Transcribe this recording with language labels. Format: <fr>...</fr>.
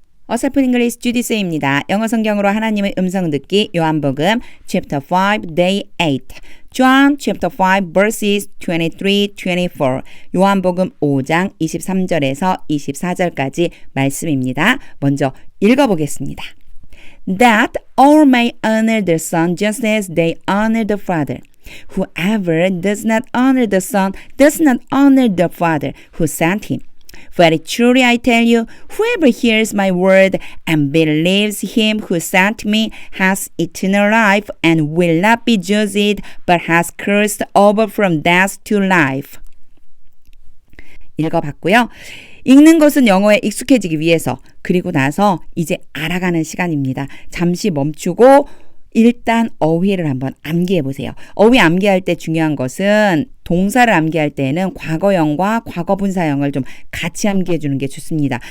<ko>어설픈 잉글리시 주디스입니다. 영어 성경으로 하나님의 음성 듣기 요한복음</ko> <en>chapter 5 day 8 John chapter 5 verses 23-24</en> <ko>요한복음 5장 23절에서 24절까지 말씀입니다. 먼저 읽어보겠습니다.</ko> <en>That all may honor the Son just as they honor the Father. Whoever does not honor the Son does not honor the Father who sent him. Very truly I tell you, whoever hears my word and believes him who sent me has eternal life and will not be judged, but has crossed over from death to life.</en> <ko>읽어봤고요. 읽는 것은 영어에 익숙해지기 위해서, 그리고 나서 이제 알아가는 시간입니다. 잠시 멈추고 일단 어휘를 한번 암기해 보세요. 어휘 암기할 때 중요한 것은 동사를 암기할 때에는 과거형과 과거분사형을 좀 같이 암기해 주는 게 좋습니다.</ko>